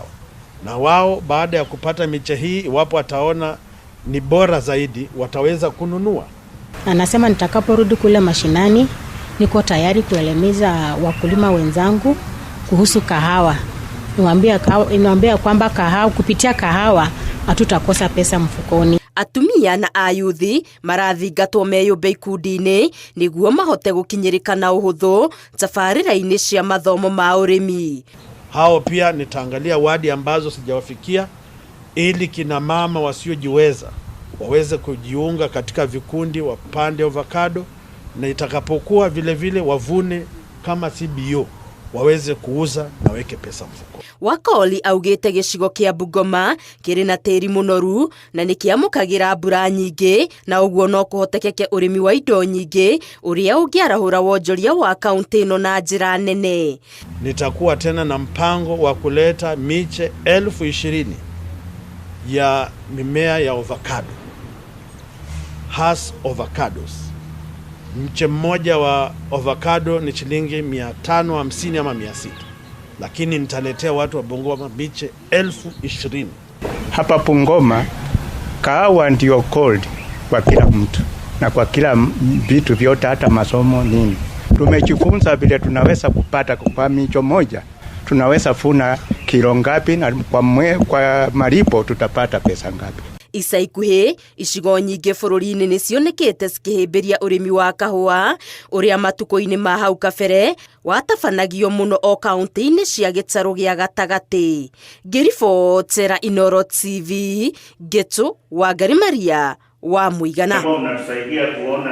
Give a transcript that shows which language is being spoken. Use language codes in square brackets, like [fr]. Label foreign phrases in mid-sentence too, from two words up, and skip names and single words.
[sw] Na wao baada ya kupata miche hii, iwapo wataona ni bora zaidi, wataweza kununua. Anasema nitakaporudi kule mashinani, niko tayari kuelemiza wakulima wenzangu kuhusu kahawa. Niwaambia kwamba kahawa, kupitia kahawa hatutakosa pesa mfukoni. [ki] Atumia na ayuthi marathingatwo meyumbe ikundi-ini niguo mahote gukinyirika na uhuthu tabarira-ini cia mathomo ma urimi. [sw] Hao pia nitaangalia wadi ambazo sijawafikia, ili kina mama wasiojiweza waweze kujiunga katika vikundi, wapande avocado, na itakapokuwa vile vile wavune kama CBO, waweze kuuza na weke pesa mfuko. [ki] Wakoli augite gicigo kia Bungoma kiri na tiri munoru na nikiamukagira mbura nyingi, na uguo no kuhotekeke urimi wa indo nyingi uria ungiarahura wonjoria wa kaunti ino na njira nene. [sw] Nitakuwa tena na mpango wa kuleta miche 20,000 ya mimea ya avocado, [en] Hass avocados. [sw] Mche mmoja wa avocado ni shilingi 550 ama 600, lakini nitaletea watu wa Bungoma miche 20,000. Hapa Bungoma kahawa ndio gold kwa kila mtu na kwa kila vitu vyote, hata masomo nini. Tumejifunza vile tunaweza kupata kwa micho moja tunaweza funa kilo ngapi, na kwa malipo tutapata pesa ngapi. [ki] Ica ikuhi icigo nyingi bururi-ini ni cionekete cikihimbiria urimi wa kahua uria matuko-ini ma hau kabere watabanagio muno o kaunti-ini cia gitaru gia gatagati. Ngiribotera Inooro TV, Getu Wangari Maria wa Muigana.